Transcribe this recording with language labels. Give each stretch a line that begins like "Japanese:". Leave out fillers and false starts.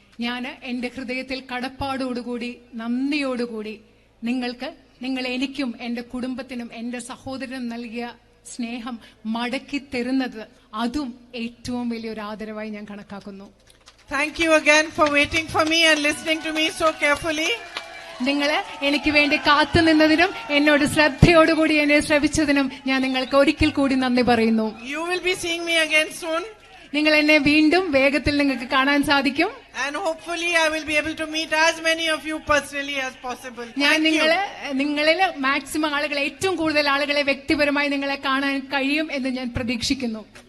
Malayalam: ഞാൻ എന്റെ ഹൃദയത്തിൽ കടപ്പാടോടുകൂടി, നന്ദിയോടുകൂടി നിങ്ങൾ എനിക്കും എന്റെ കുടുംബത്തിനും എന്റെ സഹോദരനും നൽകിയ സ്നേഹം മടക്കി തരുന്നത്, അതും ഏറ്റവും വലിയൊരു ആദരവായി ഞാൻ കണക്കാക്കുന്നു.
English: Thank you again for waiting for me and listening to me so carefully.
Malayalam: നിങ്ങൾ എനിക്ക് വേണ്ടി കാത്തു നിന്നതിനും എന്നോട് ശ്രദ്ധയോടുകൂടി എന്നെ ശ്രവിച്ചതിനും ഞാൻ നിങ്ങൾക്ക് ഒരിക്കൽ കൂടി നന്ദി പറയുന്നു.
English: You will be seeing me again soon.
Malayalam: നിങ്ങൾ എന്നെ വീണ്ടും വേഗത്തിൽ നിങ്ങൾക്ക് കാണാൻ സാധിക്കും.
English: And hopefully I will be able to meet as many of you personally as possible.
Malayalam: ഞാൻ നിങ്ങളിൽ മാക്സിമം ആളുകളെ, ഏറ്റവും കൂടുതൽ ആളുകളെ വ്യക്തിപരമായി നിങ്ങളെ കാണാൻ കഴിയും എന്ന് ഞാൻ പ്രതീക്ഷിക്കുന്നു.